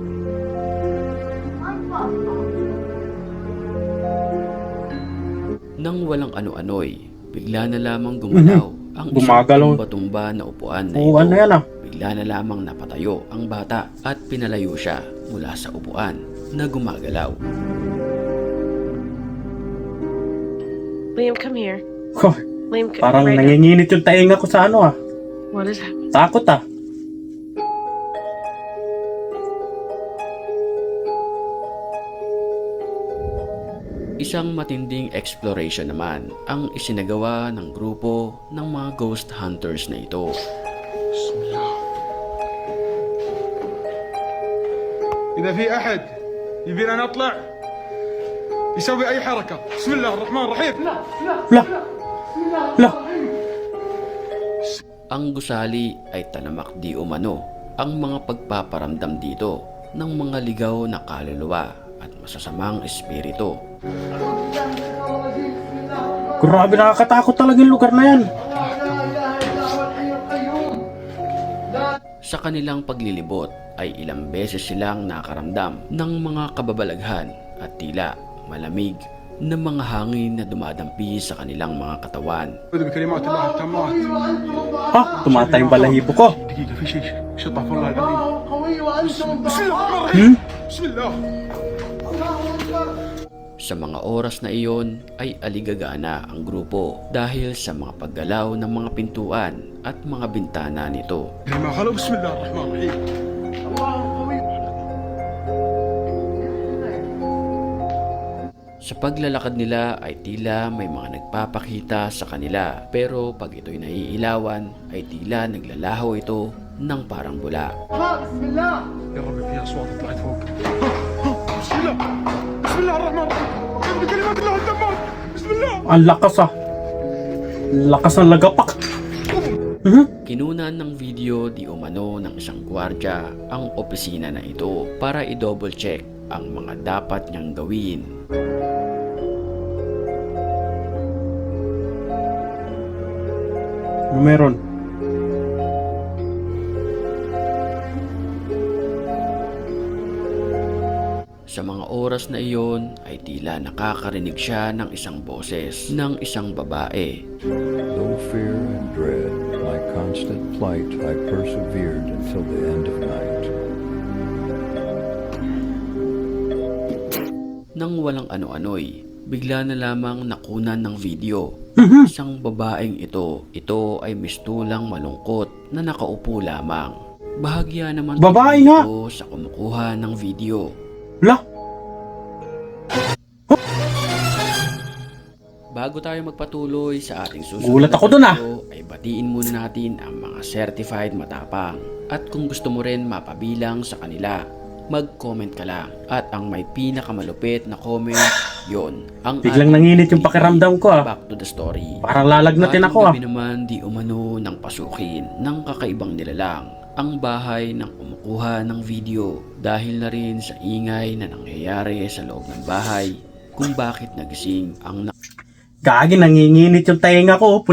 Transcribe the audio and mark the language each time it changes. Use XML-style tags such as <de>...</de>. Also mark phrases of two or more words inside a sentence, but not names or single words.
<tl>Nang walang ano-ano'y, bigla na lamang gumalaw ang isang Gumagalaw. tumba-tumba na upuan na Oo, ito. ano yan ah? Bigla na lamang napatayo ang bata at pinalayo siya mula sa upuan na gumagalaw. Liam,</tl> <en>come here. Oh, Liam, come</en> <tl>parang</tl> <en>right now.</en> <tl>nanginginit yung tainga ko sa ano ah.</tl> <en>What is happening?</en> <tl>Takot ah. Isang matinding exploration naman ang isinagawa ng grupo ng mga</tl> <en>ghost hunters</en> <tl>na ito.</tl> <ar>إذا في أحد يبينا نطلع يسوي أي حركة بسم الله الرحمن الرحيم Lah,</ar> <tl>Ang gusali ay talamak di umano ang mga pagpaparamdam dito ng mga ligaw na kaluluwa at masasamang espiritu. grabe nakakatakot talaga yung lugar na yan. Sa kanilang paglilibot ay ilang beses silang nakaramdam ng mga kababalaghan at tila malamig ng mga hangin na dumadampi sa kanilang mga katawan.</tl> <ar>أعوذ بكلمات الله التامات. Ha?</ar> <tl>Tumatay yung balahibo ko.</tl> <ar>دقيقة في شيء استغفر الله العظيم. بسم الله الرحمن الرحيم. بسم الله.</ar> <tl>Sa mga oras na iyon ay aligagana ang grupo dahil sa mga paggalaw ng mga pintuan at mga bintana nito.</tl> <ar>لما خلوا بسم الله الرحمن الرحيم.</ar> <tl>Sa paglalakad nila ay tila may mga nagpapakita sa kanila, pero pag ito'y naiilawan ay tila naglalaho ito ng parang bula.</tl> <ar>يا رب في اصوات طلعت فوق. بسم الله. بسم الله الرحمن الرحيم. أعوذ بكلمات الله التامات. بسم الله.</ar> <tl>Ang lakas ah. Lakas ng lagapak. Kinunan ng video di umano ng isang gwardya ang opisina na ito para i-</tl> <en>double check</en> <tl>ang mga dapat niyang gawin. Ano meron? Sa mga oras na iyon ay tila nakakarinig siya ng isang boses ng isang babae.</tl> <en>Though fear and dread, my constant plight, I persevered until the end of night.</en> <tl>Nang walang ano-ano'y, bigla na lamang nakunan ng video. Isang babaeng ito ay mistulang malungkot na nakaupo lamang. Bahagya naman Babae nga! ito sa kumukuha ng video. La? Bago tayo magpatuloy sa ating susunod Gulat ako na dun, video, ay batiin muna natin ang mga certified matapang. At kung gusto mo rin mapabilang sa kanila, mag-comment ka lang. At ang may pinakamalupit na comment, yon ang Biglang ating nanginit yung pakiramdam ko ah.</tl> <en>Back to the story.</en> <tl>Parang lalagnatin ako ah. Ating gabi naman di umano ng pasukin ng kakaibang nilalang ang bahay ng kumukuha ng video dahil na rin sa ingay na nangyayari sa loob ng bahay kung bakit nagising ang Gagi, nanginginit yung tainga ko, oh.</tl>